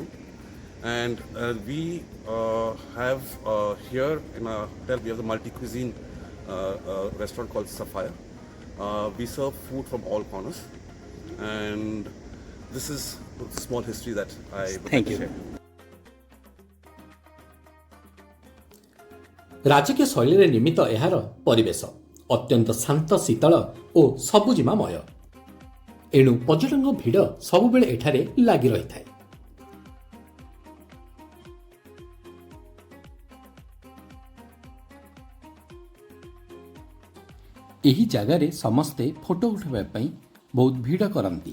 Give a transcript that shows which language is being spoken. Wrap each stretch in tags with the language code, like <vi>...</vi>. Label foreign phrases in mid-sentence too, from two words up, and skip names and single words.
<en>And we have here in our hotel, we have the multi-cuisine restaurant called Sapphire. We serve food from all corners, and this is a small history that I would like to share.</en> <or>ରାଜକୀୟ ଶୈଳୀରେ ନିର୍ମିତ ଏହାର ପରିବେଶ ଅତ୍ୟନ୍ତ ଶାନ୍ତ, ଶୀତଳ ଓ ସବୁଜିମାମୟ। ଏଣୁ ପର୍ଯ୍ୟଟକଙ୍କ ଭିଡ଼ ସବୁବେଳେ ଏଠାରେ ଲାଗି ରହିଥାଏ। ଏହି ଜାଗାରେ ସମସ୍ତେ ଫଟୋ ଉଠାଇବା ପାଇଁ ବହୁତ ଭିଡ଼ କରନ୍ତି।</or>